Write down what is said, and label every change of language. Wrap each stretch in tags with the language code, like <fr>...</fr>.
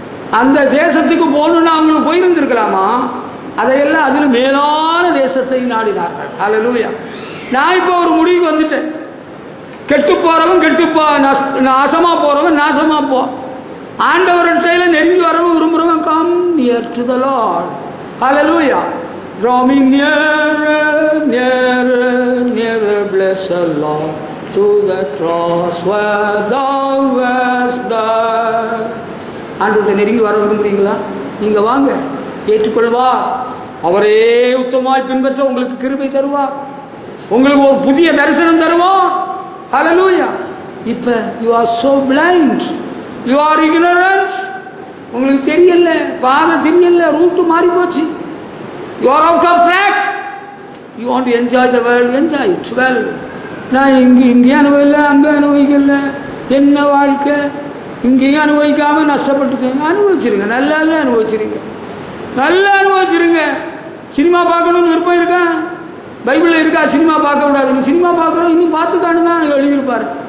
<ta>அந்த தேசத்துக்கு போகணும்னா அவங்களுக்கு போயிருந்திருக்கலாமா? அதையெல்லாம் அதில் மேலான தேசத்தை நாடினார்கள். அல்லேலூயா. நான் இப்போ ஒரு முடிவுக்கு வந்துட்டேன். கெட்டு போறவன் கெட்டுப்போ, நாசமா போறவன் நாசமா போ. ஆண்டவர்கிட்ட நெருங்கி வரவும் விரும்புறவன்</ta> <en>Come near to the Lord. Hallelujah. Drawing nearer, nearer, nearer, bless the Lord, to the cross where thou wast died.</en> <ta>ஆண்டவர்கிட்ட நெருங்கி வர விரும்புறீங்களா? நீங்க வாங்க, ஏற்றுக்கொள்வா. அவரே உத்தமாய் பின்பற்ற உங்களுக்கு கிருபை தருவார். உங்களுக்கு ஒரு புதிய தரிசனம் தருவார். ஹalleluya.</ta> <en>இப்ப you are so blind, you are ignorant.</en> <ta>உங்களுக்கு தெரியல, பாதை தெரியல, ரூட் மாறி போச்சு.</ta> <en>You are out of track. You want to enjoy the world, enjoy it well.</en> <ta>நான் இங்கே அனுபவிக்கல, அங்கே அனுபவிக்கல, என்ன வாழ்க்கை, இங்கேயும் அனுபவிக்காம நஷ்டப்பட்டுட்டேங்க. அனுபவிச்சிருங்க, நல்லாவே அனுபவிச்சிருங்க, நல்லா அனுபவிச்சிருங்க. சினிமா பார்க்கணும்னு விருப்பம் இருக்கா? பைபிளில் இருக்கா சினிமா பார்க்க கூடாதுன்னு? சினிமா பார்க்குறோம், இன்னும் பார்த்துக்கானு தான் எழுதியிருப்பாரு.</ta>